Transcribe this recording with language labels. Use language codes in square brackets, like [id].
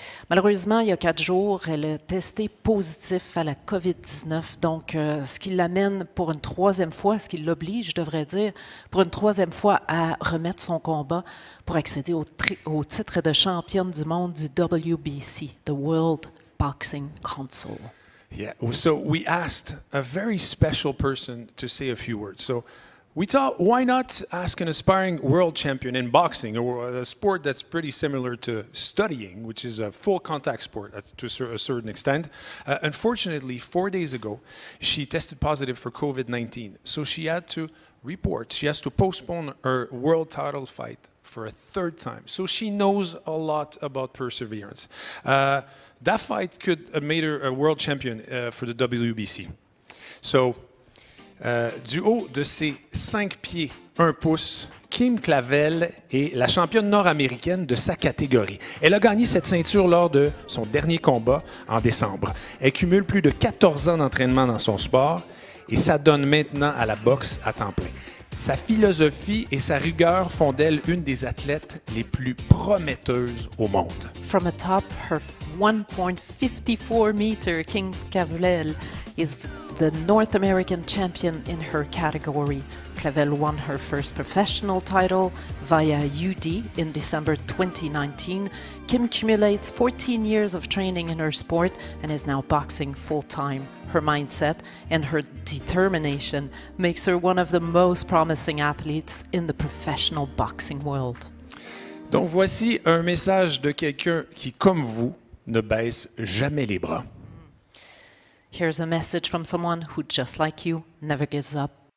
[fr] Malheureusement, il y a 4 jours, elle a testé positif à la COVID-19, donc ce qui l'amène pour une 3e fois, ce qui l'oblige, je devrais dire, pour une 3e fois à remettre son combat pour accéder au titre de championne du monde du WBC, the World [en] boxing console. Yeah, so we asked a very special person to say a few words. So we thought, why not ask an aspiring world champion in boxing, or a sport that's pretty similar to studying, which is a full contact sport to a certain extent. Unfortunately, 4 days ago, she tested positive for COVID-19. So she had to report, she has to postpone her world title fight for a third time. So she knows a lot about perseverance. That fight could have made her a world champion for the WBC. [fr] So, du haut de ses 5 pieds 1 pouce, Kim Clavel est la championne nord-américaine de sa catégorie. Elle a gagné cette ceinture lors de son dernier combat en décembre. Elle cumule plus de 14 ans d'entraînement dans son sport et s'adonne maintenant à la boxe à temps plein. Sa philosophie et sa rigueur font d'elle une des athlètes les plus prometteuses au monde. [en] From atop her 1.54 meter, Kim Clavel is the North American champion in her category. Clavel won her first professional title via UD in December 2019. Kim accumulates 14 years of training in her sport and is now boxing full-time. Her mindset and her determination makes her one of the most promising athletes in the professional boxing world. [fr] Donc voici un message de quelqu'un qui, comme vous, ne baisse jamais les bras. [en] Here's a message from someone who, just like you, never gives up.